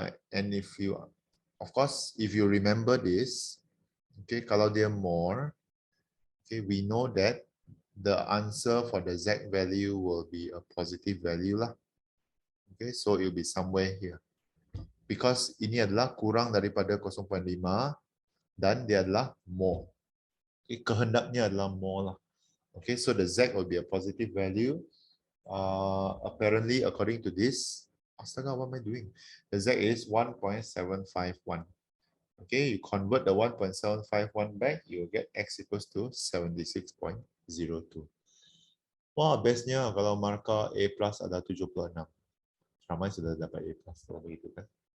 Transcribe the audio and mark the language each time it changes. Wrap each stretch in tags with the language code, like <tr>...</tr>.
<en>And if you, of course, if you remember this, okay,</en> <ms>kalau dia</ms> <en>more, okay, we know that the answer for the Z value will be a positive value lah. Okay, so it will be somewhere here.</en> <ms>Because ini adalah kurang daripada 0.5 dan dia adalah more. Okay, kehendaknya adalah more lah.</ms> <en>Okay, so the Z will be a positive value. Apparently, according to this, astaga, what am I doing? The Z is 1.751. Okay, you convert the 1.751 back, you will get X equals to 76.02.</en> <ms>Wah, bestnya kalau markah A plus ada 76. Ramai sudah dapat A plus kalau begitu kan.</ms>